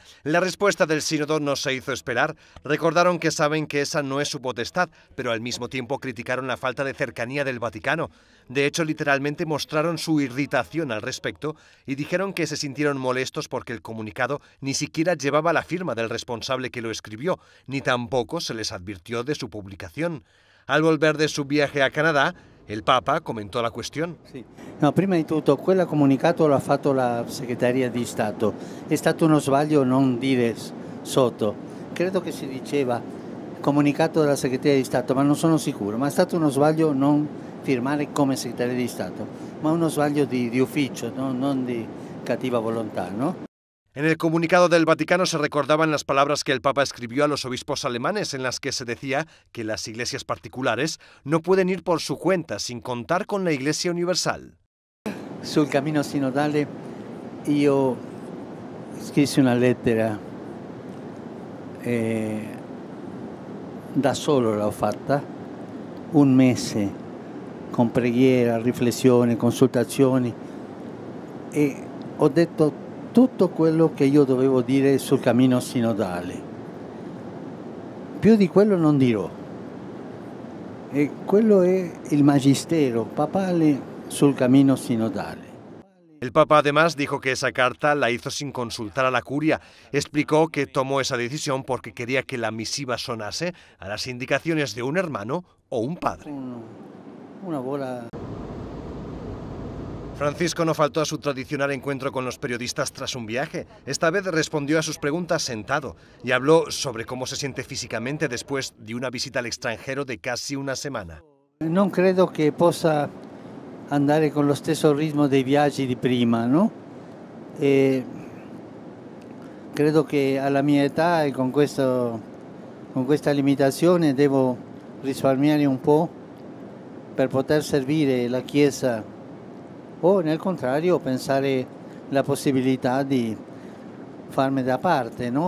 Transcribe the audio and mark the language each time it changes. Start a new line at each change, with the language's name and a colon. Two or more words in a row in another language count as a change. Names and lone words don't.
Spanish: La respuesta del sínodo no se hizo esperar. Recordaron que saben que esa no es su potestad, pero al mismo tiempo criticaron la falta de cercanía del Vaticano. De hecho, literalmente mostraron su irritación al respecto y dijeron que se sintieron molestos porque el comunicado ni siquiera llevaba la firma del responsable que lo escribió, ni tampoco se les advirtió de su publicación. Al volver de su viaje a Canadá,
Italian: il Papa commentò la questione. Sì. No, prima di tutto, quel comunicato l'ha fatto la Segreteria di Stato. È stato uno sbaglio non dire sotto. Credo che si diceva comunicato della Segreteria di Stato, ma non sono sicuro. Ma è stato uno sbaglio non firmare come Segreteria di Stato, ma uno sbaglio di ufficio, no? Non di cattiva volontà, no?
Spanish: En el comunicado del Vaticano se recordaban las palabras que el Papa escribió a los obispos alemanes en las que se decía que las iglesias particulares no pueden ir por su cuenta sin contar con la Iglesia Universal.
Italian: Sul cammino sinodale io scrissi una lettera, da solo l'ho fatta, un mese con preghiera, riflessioni, consultazioni e ho detto tutto quello che io dovevo dire sul cammino sinodale. Più di quello non dirò. E quello è il magistero papale sul cammino sinodale.
Spanish: El Papa además dijo que esa carta la hizo sin consultar a la curia. Explicó que tomó esa decisión porque quería que la misiva sonase a las indicaciones de un hermano o un padre.
Italian: Una buona...
Spanish: Francisco no faltó a su tradicional encuentro con los periodistas tras un viaje. Esta vez respondió a sus preguntas sentado y habló sobre cómo se siente físicamente después de una visita al extranjero de casi una semana.
Italian: Non credo che possa andare con lo stesso ritmo dei viaggi di prima, no? E credo che alla mia età e con questa limitazione devo risparmiare un po' per poter servire la Chiesa o nel contrario pensare la possibilità di farmi da parte, no?